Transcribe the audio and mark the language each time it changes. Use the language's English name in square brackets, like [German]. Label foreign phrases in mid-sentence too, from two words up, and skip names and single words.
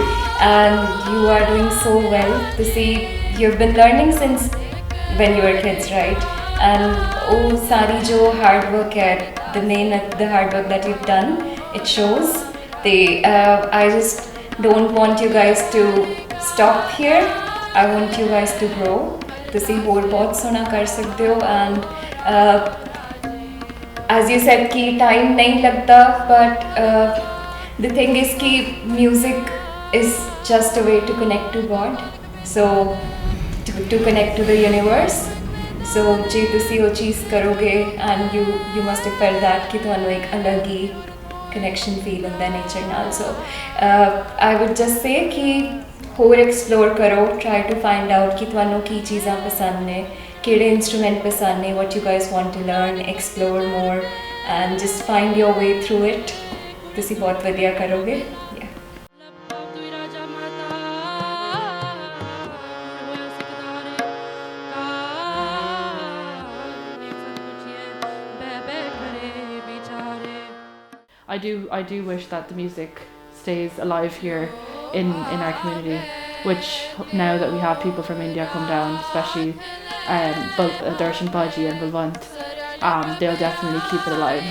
[English] And you are doing so well to see you've been learning since when you were kids, right? And [Punjabi] ਉਹ ਸਾਰੀ ਜੋ [English] hard work hai, the hard work that you've done, it shows. I just don't want you guys to stop here. I want you guys to grow, to see [Punjabi] ਹੋਰ ਬਹੁਤ ਸੋਹਣਾ ਕਰ ਸਕਦੇ ਹੋ। [English] And as you said कि time [Hindi] नहीं लगता, [English] but the thing is कि music is just a way to connect to God, so to connect to the universe. [Punjabi] So ਜੇ ਤੁਸੀਂ ਵੋ ਚੀਜ਼ ਕਰੋਗੇ [English] and you must have felt that [Punjabi] ਕਿ ਤੁਹਾਨੂੰ ਇੱਕ ਅਲੱਗ ਹੀ [English] connection feel [Punjabi] होंदा nature नाल। [English] So I would just say [Punjabi] कि होर explore करो, [English] try to find out [Punjabi] ਕਿ ਤੁਹਾਨੂੰ ਕੀ ਚੀਜ਼ਾਂ ਪਸੰਦ ਨੇ, ਕਿਹੜੇ इंस्ट्रूमेंट ਪਸੰਦ ਨੇ, [English] what you guys want to learn, explore more and just find your way through it. [Punjabi] ਤੁਸੀਂ ਬਹੁਤ ਵਧੀਆ ਕਰੋਗੇ। [English] I do wish that the music stays alive here in our community, which now that we have people from India come down, especially Darshan Baji and Balwant, they'll definitely keep it alive.